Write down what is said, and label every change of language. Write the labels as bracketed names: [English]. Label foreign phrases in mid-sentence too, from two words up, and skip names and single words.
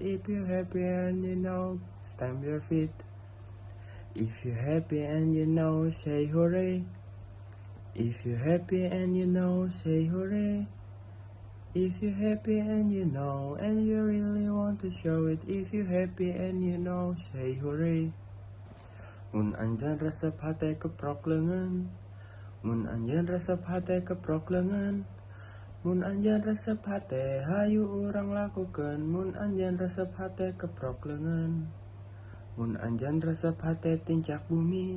[English] If you happy and you know, stamp your feet. If you happy and you know, say hooray. If you happy and you know, say hooray. If you happy and you know and you really want to show it. If you happy and you know, say hooray. [Sundanese] Mun anjeun resep hate keprok leungeun. Mun anjeun resep hate keprok leungeun. Mun anjeun resep hate hayu urang lakukeun. Mun anjeun resep hate keprok leungeun. Mun anjeun resep hate tincak bumi.